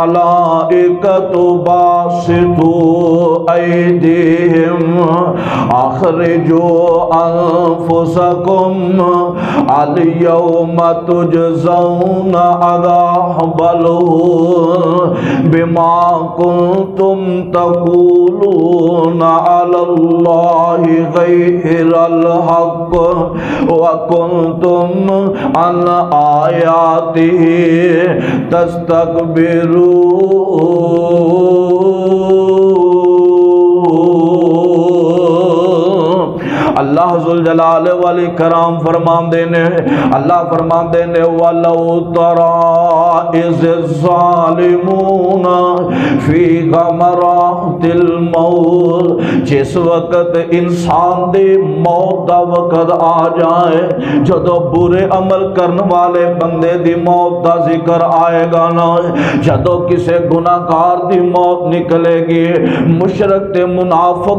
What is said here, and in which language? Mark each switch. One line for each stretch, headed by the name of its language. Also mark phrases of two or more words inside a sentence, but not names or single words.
Arabic: وَالْمَلَائِكَةُ بَاسِطُو أَيْدِيهِمْ اخرجوا انفسکم الیوم تجزون عذاب الہون بما کنتم تقولون علی اللہ غیر الحق وکنتم عن آیاتہ اللہ ذوالجلال والاکرام فرماندے
Punjabi: نے، اللہ فرماندے نے
Arabic: وَلَوْ تَرَىٰ إِذِ الظَّالِمُونَ فِي غَمَرَاتِ الْمَوْتِ،
Punjabi: جس وقت انسان دے موت دا وقت آ جائے، جدو برے عمل کرنے والے بندے دی موت دا ذکر آئے گا نا، جدو کسے گناہگار دی موت نکلے گی، مشرک تے منافق